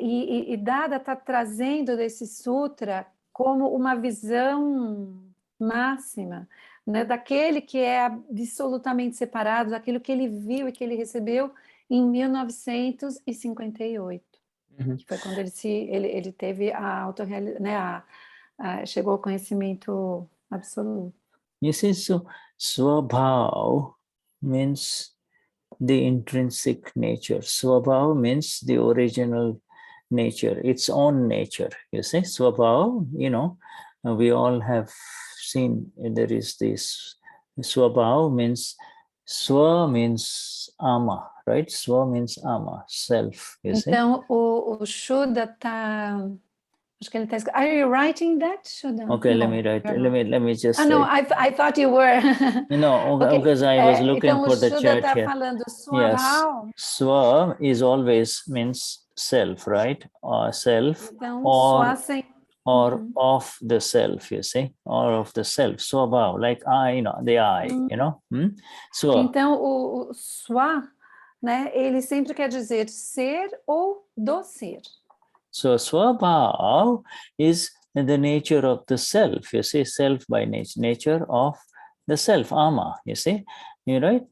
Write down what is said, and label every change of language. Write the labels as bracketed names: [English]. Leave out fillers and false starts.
[Portuguese] E Dada está trazendo desse sutra como uma visão máxima, né? Daquele que é absolutamente separado, daquilo que ele viu e que ele recebeu em 1958. Que foi quando ele teve a autorrealização, né? Chegou ao conhecimento absoluto. [English] You see, so Swabhav means the intrinsic nature. Swabhav means the original nature, its own nature. You see, Swabhav, we all have seen there is this. Swabhav means, Swa means ama, right? Swa means ama, self. You see? [Portuguese] Então, o Shuddha está... Acho que ele está escrito. [English] Are you writing that, Shuddha? Okay, let me write. Let me just. No, I thought you were. No, okay. Because I was looking [Portuguese] então [English] for the chat [Portuguese] tá [English] here. [Portuguese] Falando [English] Yes, Swa is always means self, right? Or self, [Portuguese] então, [English] or of the self. You see, or of the self. Swabhav, like I, the I. Swa. [Portuguese] Então o Swa, né? Ele sempre quer dizer ser ou do ser. [English] So Swabhav is the nature of the self, you see, self by nature of the self, ama, you see, right?